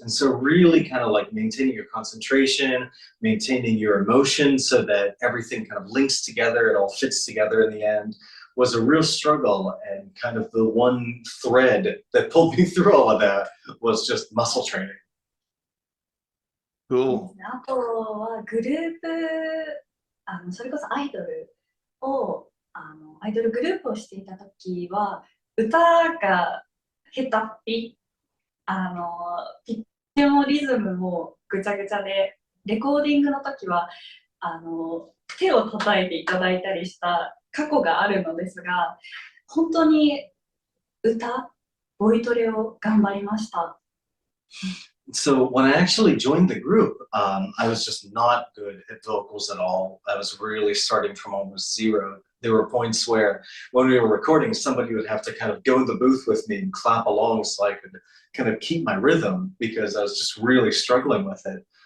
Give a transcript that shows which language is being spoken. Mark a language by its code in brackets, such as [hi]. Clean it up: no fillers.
[en] And so really kind of like maintaining your concentration, maintaining your emotion so that everything kind of links together, it all fits together in the end, was a real struggle. And kind of the one thread that pulled me through all of that was just muscle training. Cool. [ja] あとはグループ、それこそアイドルを、アイドルグループをしていた時は、歌が下手っぴ、ピッチもリズムもぐちゃぐちゃで、レコーディングの時は、手を叩いていただいたりした過去があるのですが、本当にボイトレを頑張りました。 [en] So when I actually joined the group, I was just not good at vocals at all. I was really starting from almost zero. There were points where when we were recording, somebody would have to kind of go in the booth with me and clap along so I could kind of keep my rhythm because I was just really struggling with it.